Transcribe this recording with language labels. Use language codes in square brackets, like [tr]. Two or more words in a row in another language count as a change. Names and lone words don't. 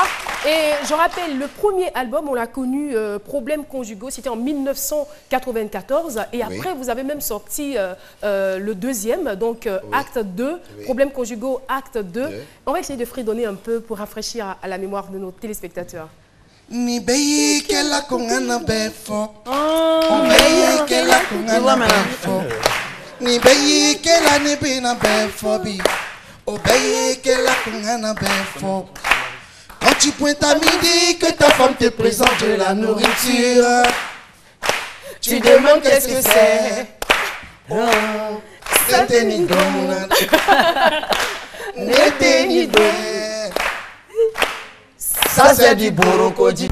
[fr] Et je rappelle, le premier album, on l'a connu, Problèmes conjugaux, c'était en 1994. Et après, vous avez même sorti le deuxième, donc Acte 2, Problèmes conjugaux, Acte 2. On va essayer de fredonner un peu pour rafraîchir à la mémoire de nos téléspectateurs. [kg] Ni bayi kela kongana befo. Bayi kela kongana befo. Ni bayi kela ni bina befo bi. Bayi kela kongana befo. [fr] Quand tu pointes à midi, que ta femme te présente de la nourriture, tu demandes qu'est-ce que c'est. C'était [kg] ni domuna. [fr] N'était [kg] ni domuna. [fr] Ça c'est du borokodi.